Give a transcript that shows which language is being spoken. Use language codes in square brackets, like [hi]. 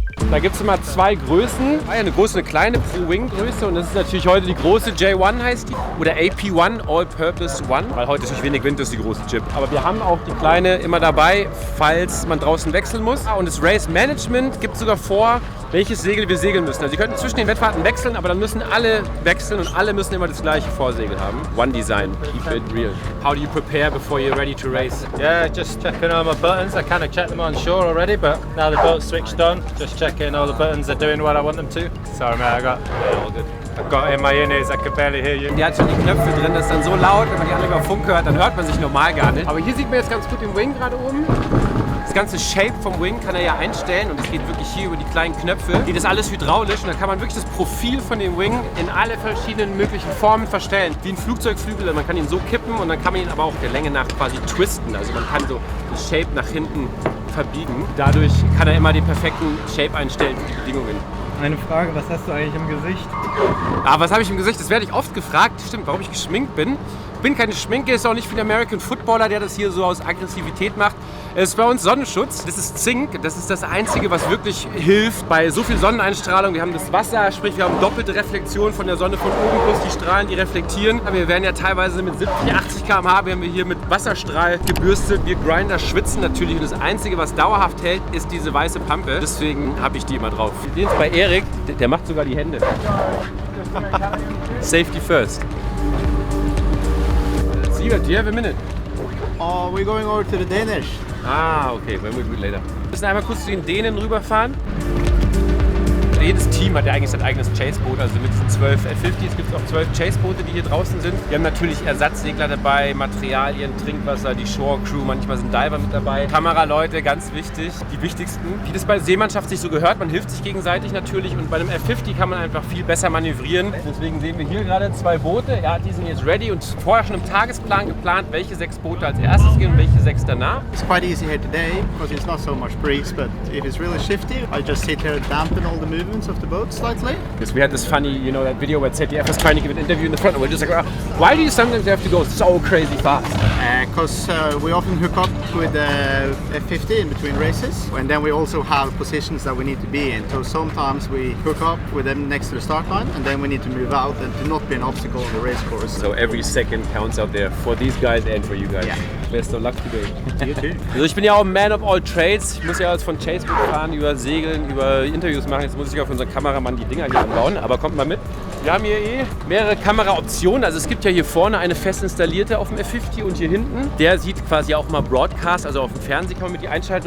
[de] Da gibt es immer 2 Größen, eine große und eine kleine Pro-Wing-Größe und das ist natürlich heute die große J1 heißt die oder AP1, All-Purpose One, weil heute durch wenig Wind ist die große Chip. Aber wir haben auch die kleine immer dabei, falls man draußen wechseln muss. Und das Race Management gibt sogar vor, welches Segel wir segeln müssen. Also Sie könnten zwischen den Wettfahrten wechseln, aber dann müssen alle wechseln und alle müssen immer das gleiche Vorsegel haben. [en] One Design, keep it real. How do you prepare before you're ready to race? Yeah, just checking all my buttons. I kind of checked them on shore already, but now the boat's switched on, just checking all the buttons are doing what I want them to. Sorry man, I've got in my ears, I can barely hear you. [de] Die hat schon die Knöpfe drin, das ist dann so laut, wenn man die alle über Funk hört, dann hört man sich normal gar nicht. Aber hier sieht man jetzt ganz gut den Wing gerade oben. Das ganze Shape vom Wing kann er ja einstellen und es geht wirklich hier über die kleinen Knöpfe. Geht das alles hydraulisch und dann kann man wirklich das Profil von dem Wing in alle verschiedenen möglichen Formen verstellen. Wie ein Flugzeugflügel, man kann ihn so kippen und dann kann man ihn aber auch der Länge nach quasi twisten. Also man kann so das Shape nach hinten verbiegen. Dadurch kann er immer den perfekten Shape einstellen für die Bedingungen. Eine Frage, was hast du eigentlich im Gesicht? Was habe ich im Gesicht? Das werde ich oft gefragt. Stimmt, warum ich geschminkt bin. Ich bin keine Schminke, ist auch nicht wie ein American Footballer, der das hier so aus Aggressivität macht. Es ist bei uns Sonnenschutz, das ist Zink, das ist das Einzige, was wirklich hilft bei so viel Sonneneinstrahlung. Wir haben das Wasser, sprich wir haben doppelte Reflexion von der Sonne von oben plus die Strahlen, die reflektieren. Wir werden ja teilweise mit 70, 80 km/h werden wir hier mit Wasserstrahl gebürstet. Wir Grinder schwitzen natürlich und das Einzige, was dauerhaft hält, ist diese weiße Pampe. Deswegen habe ich die immer drauf. Wir sehen es bei Erik, der macht sogar die Hände. [en] Safety first. Siebert, do you have a minute? We're going over to the Danish. Okay, when we do it later. [de] Wir müssen einmal kurz zu den Dänen rüberfahren. Jedes Team hat ja eigentlich sein eigenes Chaseboot, also mit diesen 12 F50s gibt es auch 12 Chaseboote, die hier draußen sind. Wir haben natürlich Ersatzsegler dabei, Materialien, Trinkwasser, die Shore Crew, manchmal sind Diver mit dabei. Kameraleute, ganz wichtig, die wichtigsten. Wie das bei Seemannschaft sich so gehört, man hilft sich gegenseitig natürlich und bei einem F50 kann man einfach viel besser manövrieren. Deswegen sehen wir hier gerade 2 Boote, ja, die sind jetzt ready und vorher schon im Tagesplan geplant, welche 6 Boote als erstes gehen und welche 6 danach. [en] It's quite easy here today because it's not so much breeze, but if it's really shifty, I just sit here and dampen all the movement. movements of the boat slightly. Because we had this funny, you know, that video where ZDF was trying to give an interview in the front, and we're just like, why do you sometimes have to go so crazy fast? Because we often hook up with the F50 in between races, and then we also have positions that we need to be in. So sometimes we hook up with them next to the start line, and then we need to move out and to not be an obstacle on the race course. So every second counts out there for these guys and for you guys. Yeah. Best of luck today. You too. [de] Also ich bin ja auch ein [en] Man of all Trades. [de] Ich muss ja jetzt von Chaseboat fahren, über Segeln, über Interviews machen. Jetzt muss ich auf unseren Kameramann die Dinger hier anbauen, aber kommt mal mit. Wir haben hier mehrere Kameraoptionen. Also es gibt ja hier vorne eine fest installierte auf dem F50 und hier hinten. Der sieht quasi auch mal Broadcast, also auf dem Fernsehen kann man mit die einschalten.